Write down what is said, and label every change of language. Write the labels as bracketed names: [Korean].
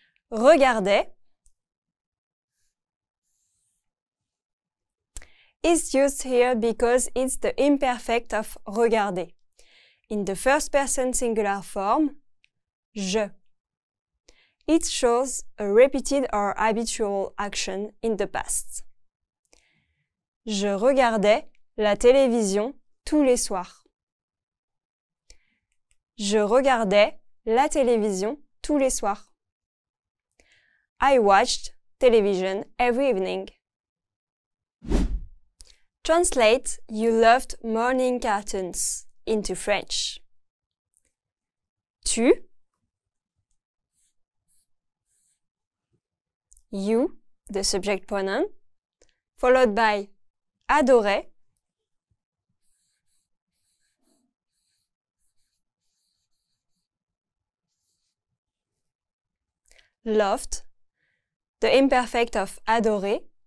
[English] Regardais is used here because it's the imperfect of regarder. In the first person singular form, je. It shows a repeated or habitual action in the past. [French] Je regardais la télévision tous les soirs. Je regardais la télévision tous les soirs. [English] I watched television every evening. Translate you loved morning cartoons into French. Tu, you, the subject pronoun, followed by adorais, loved, the imperfect of adorer.